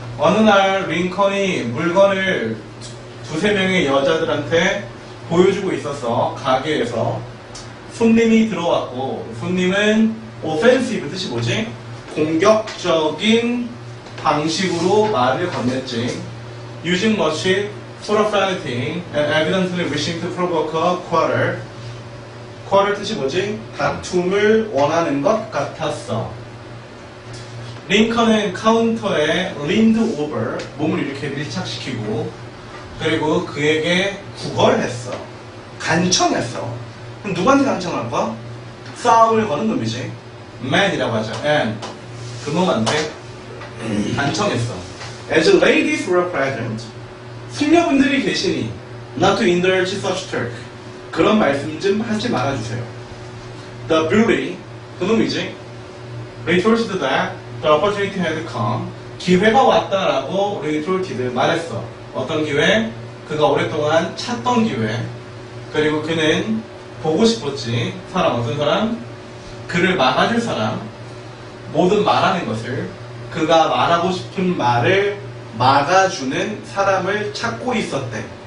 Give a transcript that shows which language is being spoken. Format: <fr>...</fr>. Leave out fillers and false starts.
<ko>어느 날 링컨이 물건을 두세 명의 여자들한테 보여주고 있었어. 가게에서. 손님이 들어왔고, 손님은 offensive 뜻이 뭐지? 공격적인 방식으로 말을 건넸지.</ko> <en>Using much profanity and evidently wishing to provoke a quarrel.</en> <ko>quarrel 뜻이 뭐지? 다툼을 원하는 것 같았어. 링컨은 카운터에</ko> <en>leaned over,</en> <ko>몸을 이렇게 밀착시키고, 그리고 그에게 구걸했어. 간청했어. 그럼 누구한테 간청할 거야? 싸움을 거는 놈이지. man이라고 하죠. and 그놈한테 간청했어.</ko> <en>As ladies were present,</en> <ko>숙녀분들이 계시니</ko> <en>not to indulge such talk.</en> <ko>그런 말씀 좀 하지 말아주세요.</ko> <en>The bully,</en> <ko>그놈이지.</ko> <en>retorted that the opportunity had come.</en> <ko>기회가 왔다라고 retorted 말했어. 어떤 기회? 그가 오랫동안 찾던 기회. 그리고 그는 보고 싶었지. 사람, 어떤 사람? 그를 막아줄 사람. 모든 말하는 것을 그가 말하고 싶은 말을 막아주는 사람을 찾고 있었대.</ko>